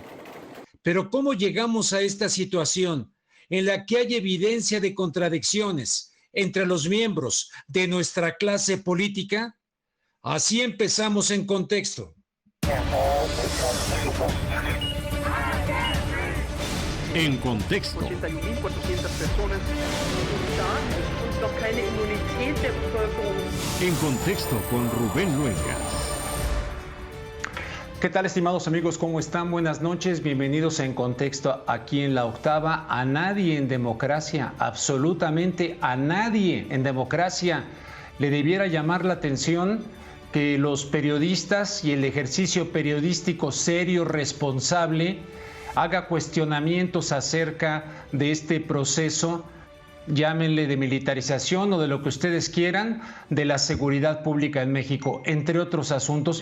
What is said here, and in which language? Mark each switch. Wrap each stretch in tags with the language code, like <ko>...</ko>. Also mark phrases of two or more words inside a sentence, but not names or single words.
<es>Pero ¿cómo llegamos a esta situación en la que hay evidencia de contradicciones entre los miembros de nuestra clase política? Así empezamos en contexto. En contexto.</es> <de>81.400 personas und noch keine Immunität der Bevölkerung.</de> <es>En contexto con Rubén Luengas. ¿Qué tal, estimados amigos? ¿Cómo están? Buenas noches. Bienvenidos en Contexto aquí en La Octava. A nadie en democracia, absolutamente a nadie en democracia le debiera llamar la atención que los periodistas y el ejercicio periodístico serio, responsable, haga cuestionamientos acerca de este proceso, llámenle de militarización o de lo que ustedes quieran, de la seguridad pública en México, entre otros asuntos.</es>